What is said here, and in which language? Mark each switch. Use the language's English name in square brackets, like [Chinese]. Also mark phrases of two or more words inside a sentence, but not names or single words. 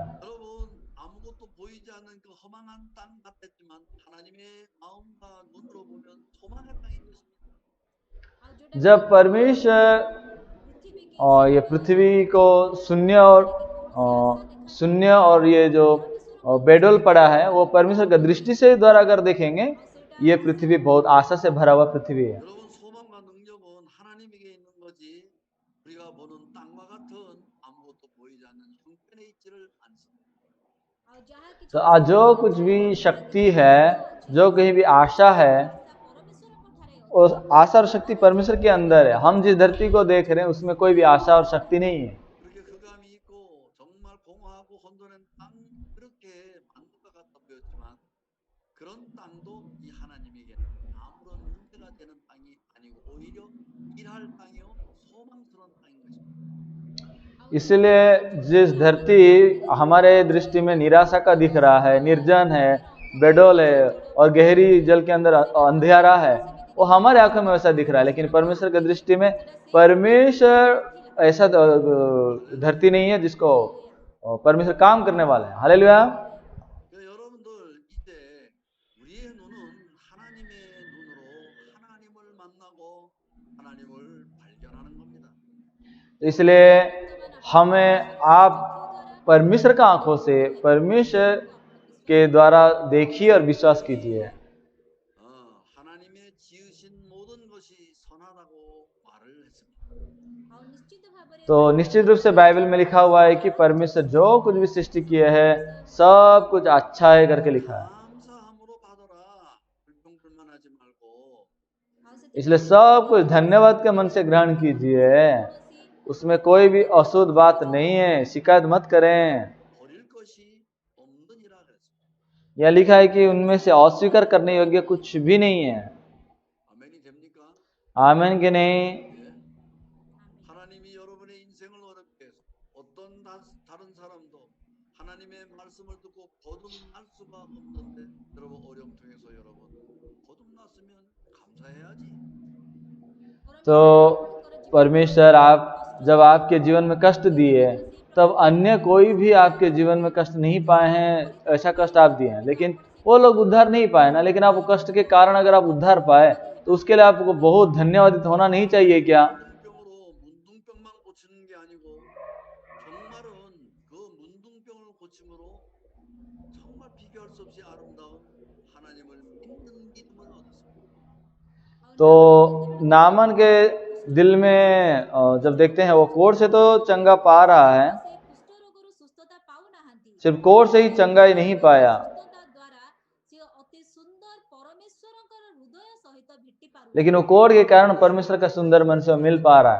[Korean] 여러분 아무것도 보이지 않는 그 허망한 땅 같았지만 하나님의 마음과 눈으로 보면 소망의 땅인 것입니다. [Hindi] जब परमेश्वर ये पृथ्वी को शून्य और ये जो बेडोल पड़ा है वो परमेश्वर का दृष्टि से द्वारा अगर देखेंगे ये पृथ्वी बहुत आशा से भरा हुआ पृथ्वी है। [Korean] 여러분 소망과 능력은 하나님에게 있는 거지 우리가 보는 땅과 같은 아무것도 보이지 않는 형편에 있지를 않습니다. [Hindi] तो जो कुछ भी शक्ति है, जो कहीं भी आशा है, उस आशा और शक्ति परमेश्वर के अंदर है। हम जिस धरती को देख रहे हैं उसमें कोई भी आशा और शक्ति नहीं है। [Korean] 그렇게 흑암이 있고 정말 공허하고 혼돈한 땅 그렇게 만든 것 같아 보였지만 그런 땅도 이 하나님에게는 아무런 문제가 되는 땅이 아니고 오히려 일할 땅이요 소망스러운 땅인 것입니다. [Hindi] इसलिए जिस धरती हमारे दृष्टि में निराशा का दिख रहा है, निर्जन है, बेडोल है और गहरी जल के अंदर अंधेरा है, वो हमारे आंखों में वैसा दिख रहा है। लेकिन परमेश्वर की दृष्टि में परमेश्वर ऐसा धरती नहीं है जिसको परमेश्वर काम करने वाला है। हालेलुया। [Korean] 여러분들 이제 우리의 눈은 하나님의 눈으로 하나님을 만나고 하나님을 발견하는 겁니다. [Hindi] इसलिए हमें आप परमेश्वर का आंखों से परमेश्वर के द्वारा देखिए और विश्वास कीजिए। [Korean] 하나님의 지으신 모든 것이 선하다고 말을 했습니다. [Hindi] तो निश्चित रूप से बाइबल में लिखा हुआ है कि परमेश्वर जो कुछ भी सृष्टि किया है सब कुछ अच्छा है करके लिखा है। [Korean] 감사함으로 받아라. 불평불만하지 말고. [Hindi] इसलिए सब कुछ धन्यवाद के मन से ग्रहण कीजिए। उसमें कोई भी अशुद्ध बात नहीं है, शिकायत मत करें। [Korean] 버릴 것이 없느니라 그랬습니다. [Hindi] यह लिखा है कि उनमें से अस्वीकार करने योग्य कुछ भी नहीं है। [Korean] 아멘이 됩니까? [Hindi] आमीन कि नहीं? [Korean] 하나님이 여러분의 인생을 어렵게 해서 어떤 다른 사람도 하나님의 말씀을 듣고 거듭날 수가 없는데 여러분 어려움 통해서 여러분 거듭났으면 감사해야지. [Hindi] तो परमेश्वर आप जब आपके जीवन में कष्ट दिए तब अन्य कोई भी आपके जीवन में कष्ट नहीं पाए हैं, ऐसा कष्ट आप दिए हैं, लेकिन वो लोग उद्धार नहीं पाए ना। लेकिन आप वो कष्ट के कारण अगर आप उद्धार पाए तो उसके लिए आपको बहुत धन्यवादित होना नहीं चाहिए क्या? [Korean] 문둥병으로 문둥병만 고치는 게 아니고 정말은 그 문둥병을 고침으로 정말 비교할 수 없이 아름다운 하나님을 믿는 믿음을 얻었습니다. [Hindi] तो नामन के दिल में जब देखते हैं वो कोढ़ से तो चंगा पा रहा है, सिर्फ कोढ़ से ही चंगा ही नहीं पाया, लेकिन वो कोढ़ के कारण परमेश्वर का सुंदर मन से मिल पा रहा है।